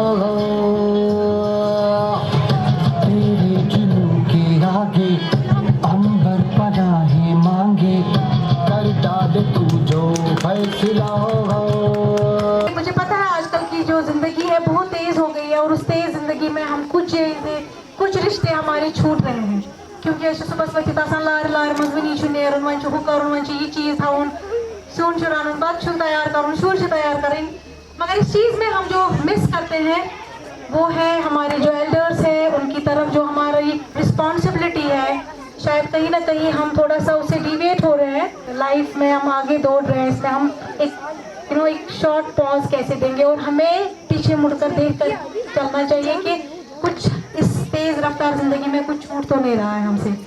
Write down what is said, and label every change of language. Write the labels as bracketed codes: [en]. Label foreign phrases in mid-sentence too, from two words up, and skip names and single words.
[hi] तेरे जुनून के आगे अंबर पनाहे मांगे, कर डाल तू जो फैसला। मुझे पता है आजकल की जो जिंदगी है बहुत तेज हो गई है, और उस तेज जिंदगी में हम कुछ रिश्ते हमारे छूट रहे हैं, क्योंकि [ks] सुबह वक्त लार लार मजवनी नेर वन कर ये चीज़ थवन सून रान बत तैयार कर शुर तैयार करें। [hi] मगर इस चीज़ में हम जो मिस करते हैं वो है हमारे जो एल्डर्स हैं, उनकी तरफ जो हमारी रिस्पॉन्सिबिलिटी है, शायद कहीं ना कहीं हम थोड़ा सा उससे डिविएट हो रहे हैं। लाइफ में हम आगे दौड़ रहे हैं, इसमें हम एक [en] short pause [hi] कैसे देंगे, और हमें पीछे मुड़कर देख कर चलना चाहिए कि कुछ इस तेज रफ्तार जिंदगी में कुछ छूट तो नहीं रहा है हमसे।